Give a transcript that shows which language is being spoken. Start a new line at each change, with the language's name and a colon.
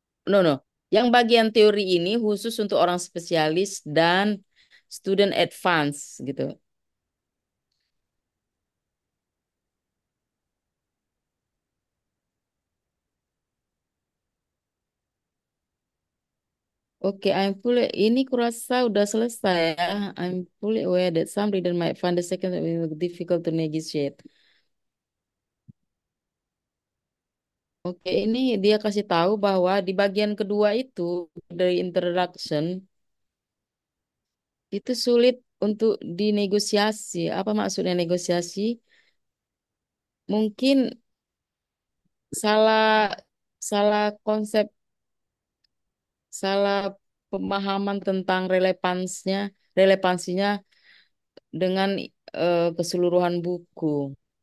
English: No, no.
Indonesian: Yang bagian teori ini khusus untuk orang spesialis dan
English: student advance
Indonesian: gitu. Oke, ini kurasa udah selesai ya.
English: I'm fully aware that some reader might find the second difficult to negotiate.
Indonesian: Oke, ini dia kasih tahu bahwa di bagian kedua itu dari introduction itu sulit untuk dinegosiasi. Apa maksudnya negosiasi? Mungkin salah salah konsep, salah pemahaman tentang relevansinya dengan keseluruhan buku.